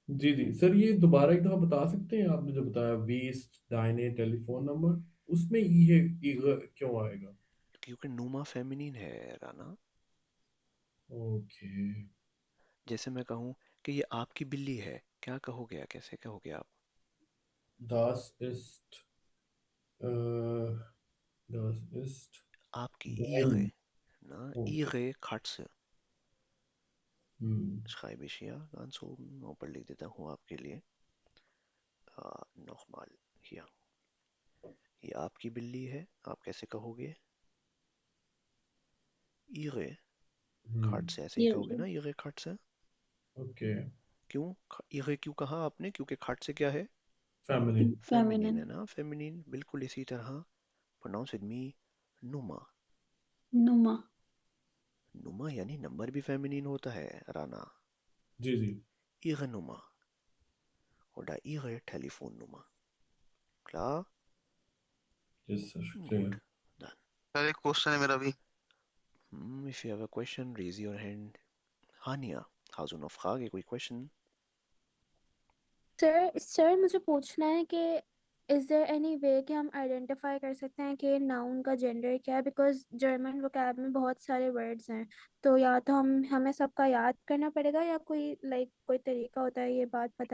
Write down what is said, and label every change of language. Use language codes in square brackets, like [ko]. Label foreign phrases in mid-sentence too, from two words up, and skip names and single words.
[hi] जी जी सर, ये दोबारा एक दफा बता सकते हैं? आपने जो बताया वेस्ट दाहिने टेलीफोन नंबर, उसमें ई है, ईग क्यों आएगा? क्योंकि नुमा फेमिनिन है राना। ओके। जैसे मैं कहूँ कि ये आपकी बिल्ली है, क्या कहोगे, कैसे कहोगे आप? [de] Das ist, das ist [hi] आपकी ihre, [de] dein. na, [hi] ओके। [de] ihre Katze. [hi] हम्म। [de] Schreibe ich hier ganz oben, [hi] ऊपर लिख देता हूँ आपके लिए। [de] nochmal hier, [hi] ये आपकी बिल्ली है, आप कैसे कहोगे? [de] ihre [hi] हम्म। [de] Katze, [hi] ऐसे ही कहोगे ना, [de] ihre Katze। [hi] ओके। क्यों? ihre क्यों कहा आपने? क्योंकि Katze क्या है? फैमिली। फेमिनिन है [en] feminine. [hi] ना, फेमिनिन। बिल्कुल इसी तरह [en] pronounce with me, [hi] नुमा। [de] Numa. [hi] नुमा यानी नंबर भी फेमिनिन होता है राना। जी जी। [de] ihre Nummer oder ihre Telefonnummer, klar? [en] yes sir, [de] Gut, [hi] क्लियर। [de] dann. [hi] सर एक क्वेश्चन है मेरा भी। [en] If you have a question, raise your hand. [de] Hania, hast du noch Frage, [hi] कोई question? सर मुझे पूछना है कि [en] is there any way [hi] कि हम आइडेंटिफाई कर सकते हैं कि नाउन का जेंडर क्या है, [en] because German vocab [hi] में बहुत सारे वर्ड्स हैं, तो या तो हमें सबका याद करना पड़ेगा या कोई तरीका होता है ये बात पता